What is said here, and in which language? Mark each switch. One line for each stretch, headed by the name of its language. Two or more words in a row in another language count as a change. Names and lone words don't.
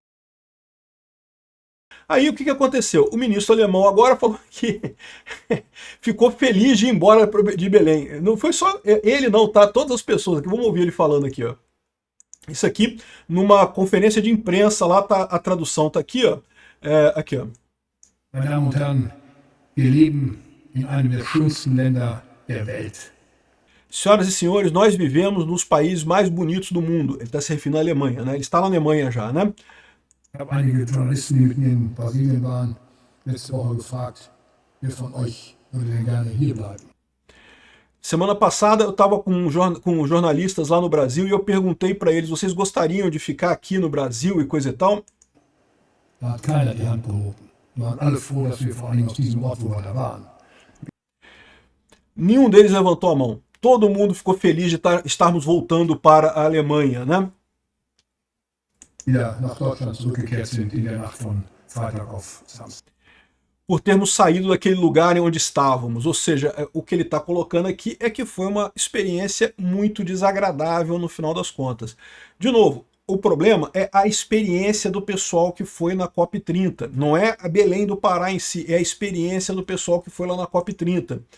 Portuguese: Aí o que aconteceu? O ministro alemão agora falou que ficou feliz de ir embora de Belém. Não foi só ele não, tá? Todas as pessoas aqui, vamos ouvir ele falando aqui, ó. Isso aqui, numa conferência de imprensa, lá tá, a tradução tá aqui, ó. Aqui, ó.
German: Meine Damen und Herren, wir leben in einem der schönsten Länder der Welt.
Portuguese: Senhoras e senhores, nós vivemos nos países mais bonitos do mundo. Ele está se referindo à Alemanha, né? Ele está na Alemanha já, né?
German: Ich habe einige Journalisten, die mit mir in Brasilien waren, letzte Woche gefragt, wer von euch würde denn gerne hier bleiben?
Portuguese: Semana passada eu estava com jornalistas lá no Brasil e eu perguntei para eles, vocês gostariam de ficar aqui no Brasil e coisa e tal?
German: Da hat keiner die Hand gehoben. Wir waren alle froh, dass wir vor allem aus diesem Ort, wo wir da waren.
Portuguese: Nenhum deles levantou a mão. Todo mundo ficou feliz de estarmos voltando para a Alemanha, né?
German: wieder nach Deutschland zurückgekehrt sind in der Nacht von Freitag auf Samstag.
Portuguese: Por termos saído daquele lugar em onde estávamos. Ou seja, o que ele está colocando aqui é que foi uma experiência muito desagradável no final das contas. De novo, o problema é a experiência do pessoal que foi na COP30. Não é a Belém do Pará em si, é a experiência do pessoal que foi lá na COP30.